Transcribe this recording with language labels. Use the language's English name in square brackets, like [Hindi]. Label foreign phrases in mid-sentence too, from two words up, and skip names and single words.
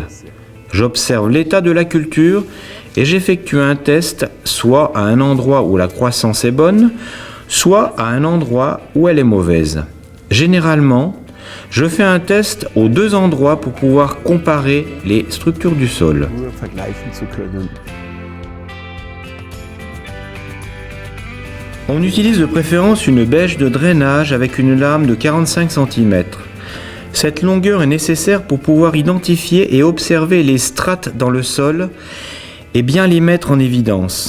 [French] J'observe l'état de la culture et j'effectue un test soit à un endroit où la croissance est bonne, soit à un endroit où elle est mauvaise. Généralement, je fais un test aux deux endroits pour pouvoir comparer les structures du sol. [German] Nur vergleichen zu können. [French] On utilise de préférence une bêche de drainage avec une lame de 45 cm. Cette longueur est nécessaire pour pouvoir identifier et observer les strates dans le sol et bien les mettre en évidence.